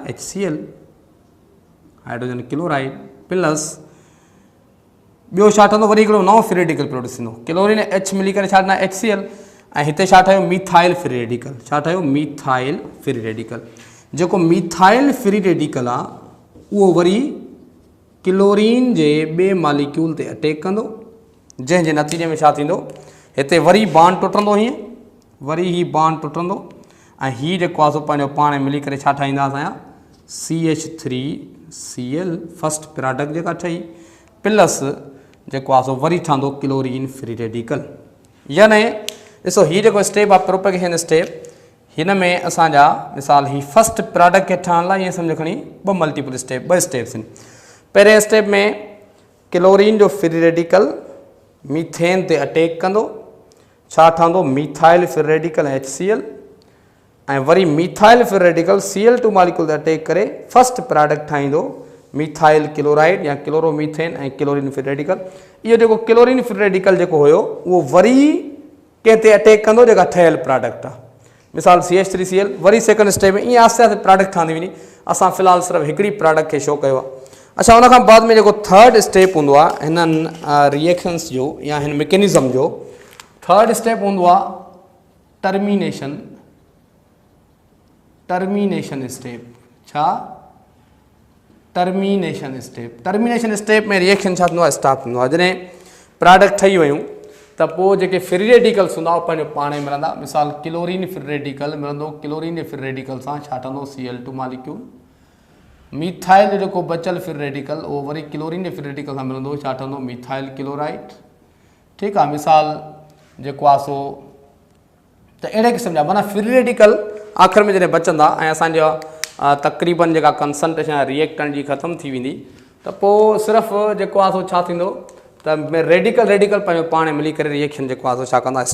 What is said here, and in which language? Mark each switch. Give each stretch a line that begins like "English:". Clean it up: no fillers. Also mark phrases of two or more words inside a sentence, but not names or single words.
Sindhi: HCl,
English: hydrogen chloride plus
Sindhi: ॿियो छा ठहंदो? वरी हिकिड़ो नओं
English: free radical produce
Sindhi: थींदो। क्लोरीन ऐं H मिली करे छा ठाहींदा? HCl। ऐं हिते छा ठहियो?
English: methyl free radical.
Sindhi: छा ठहियो?
English: methyl free radical.
Sindhi: जेको
English: methyl free radical
Sindhi: आहे उहो वरी क्लोरीन जे ॿिए मॉलिक्यूल ते अटैक कंदो, जंहिंजे नतीजे में छा थींदो? हिते वरी बॉन्ड टुटंदो, हीअं वरी ही बॉन्ड टुटंदो ऐं हीअ जेको आहे सो पंहिंजो पाण मिली करे छा ठाहींदा? असांजा CH3Cl
English: first product
Sindhi: जेका ठही, प्लस जेको आहे सो वरी ठहंदो
English: chlorine free radical.
Sindhi: यानी ॾिसो हीअ जेको स्टेप आहे
English: propagation step,
Sindhi: हिन में असांजा मिसाल ही
English: first product
Sindhi: खे ठहण लाइ ईअं सम्झो खणी 2
English: multiple step,
Sindhi: 2 स्टेप्स आहिनि। पहिरें स्टेप में क्लोरीन जो
English: free radical
Sindhi: मीथेन ते अटैक कंदो, छा ठहंदो?
English: Methyl free radical HCl.
Sindhi: ऐं वरी
English: methyl free radical Cl2 molecule
Sindhi: ते अटैक करे
English: first product
Sindhi: ठाहींदो
English: methyl chloride
Sindhi: या क्लोरोमीथेन ऐं
English: chlorine free radical.
Sindhi: इहो जेको
English: chlorine free radical
Sindhi: जेको हुयो उहो वरी कंहिं ते अटैक कंदो जेका ठहियल प्रोडक्ट आहे। मिसाल CH3Cl वरी
English: second step
Sindhi: में ईअं आहिस्ते आहिस्ते प्रोडक्ट ठहंदी वेंदी। असां फ़िलहाल सिर्फ़ु हिकिड़ी प्रोडक्ट खे शो कयो आहे। अच्छा, उन खां बाद में जेको
English: third step
Sindhi: हूंदो आहे हिननि रिएक्शंस जो या हिन मैकेनिज़म जो,
English: third step
Sindhi: हूंदो आहे
English: termination step.
Sindhi: छा?
English: termination step
Sindhi: में रिएक्शन छा थींदो आहे? स्टार्ट थींदो आहे। जॾहिं प्रोडक्ट ठही वियूं त पोइ जेके
English: free radicals
Sindhi: हूंदा उहे पंहिंजो पाण ई मिलंदा। मिसाल
English: chlorine free radical
Sindhi: मिलंदो,
English: chlorine free radical
Sindhi: सां छा ठहंदो? Cl2 मॉलिक्यूल। मीथाइल जेको बचियल
English: free radical
Sindhi: उहो वरी
English: chlorine free radical
Sindhi: सां मिलंदो, छा ठहंदो?
English: methyl chloride.
Sindhi: ठीकु आहे। मिसाल जेको आहे सो त अहिड़े क़िस्म जा माना
English: free radical
Sindhi: आख़िर में जॾहिं बचंदा ऐं असांजा तक़रीबन जेका कंसंट्रेशन आहे रिएक्टेंट जी ख़तमु थी वेंदी, त पोइ सिर्फ़ु जेको आहे सो छा थींदो त रेडिकल पंहिंजो पाण मिली करे रिएक्शन जेको आहे सो छा कंदा?